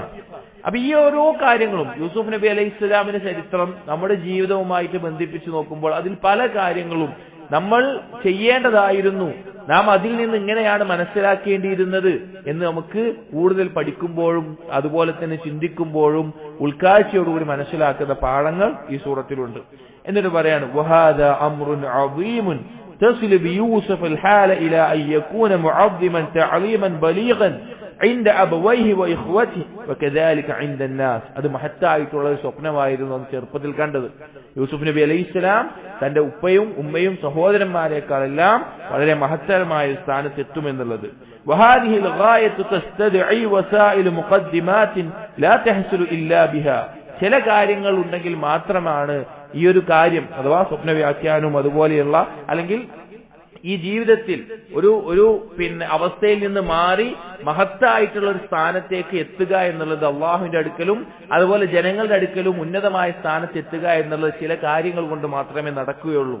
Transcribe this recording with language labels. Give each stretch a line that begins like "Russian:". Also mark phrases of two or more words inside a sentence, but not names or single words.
Malayalam: അപ്പൊ ഈ ഓരോ കാര്യങ്ങളും യൂസുഫ് നബി അലൈഹി ഇസ്ലാമിന്റെ ചരിത്രം നമ്മുടെ ജീവിതവുമായിട്ട് ബന്ധിപ്പിച്ച് നോക്കുമ്പോൾ അതിൽ പല കാര്യങ്ങളും നമ്മൾ ചെയ്യേണ്ടതായിരുന്നു, നാം അതിൽ നിന്ന് ഇങ്ങനെയാണ് മനസ്സിലാക്കേണ്ടിയിരുന്നത് എന്ന് നമുക്ക് കൂടുതൽ പഠിക്കുമ്പോഴും അതുപോലെ തന്നെ ചിന്തിക്കുമ്പോഴും ഉൾക്കാഴ്ചയോടുകൂടി മനസ്സിലാക്കുന്ന പാഠങ്ങൾ ഈ സൂറത്തിലുണ്ട്. എന്നിട്ട് പറയാണ്,
Arabic: وهذا أمر عظيم تصل بيوسف الحال الى ان يكون معظما تعظيما بليغا عند ابويه واخوته وكذلك عند الناس.
Malayalam: അത് മഹത്തായിട്ടുള്ള ഒരു സ്വപ്നമായിരുന്നു അന്ന് ചെറുപ്പത്തിൽ കണ്ടത്. യൂസുഫ് നബി
Arabic: عليه السلام
Malayalam: തന്റെ ഉപ്പയും ഉമ്മയും സഹോദരന്മാരെക്കാളെല്ലാം വളരെ മഹത്തരമായ സ്ഥാനത്ത് എത്തുമെന്നുള്ളത്.
Arabic: وهذه الغايه تستدعي وسائل مقدمات لا تحصل الا بها.
Malayalam: ചില കാര്യങ്ങൾ ഉണ്ടെങ്കിൽ മാത്രമാണ് ഈ ഒരു കാര്യം അഥവാ സ്വപ്ന വ്യാഖ്യാനവും അതുപോലെയുള്ള അല്ലെങ്കിൽ ഈ ജീവിതത്തിൽ ഒരു അവസ്ഥയിൽ നിന്ന് മാറി മഹത്തായിട്ടുള്ള ഒരു സ്ഥാനത്തേക്ക് എത്തുക എന്നുള്ളത് അള്ളാഹുവിന്റെ അടുക്കലും അതുപോലെ ജനങ്ങളുടെ അടുക്കലും ഉന്നതമായ സ്ഥാനത്ത് എത്തുക എന്നുള്ളത് ചില കാര്യങ്ങൾ കൊണ്ട് മാത്രമേ നടക്കുകയുള്ളൂ.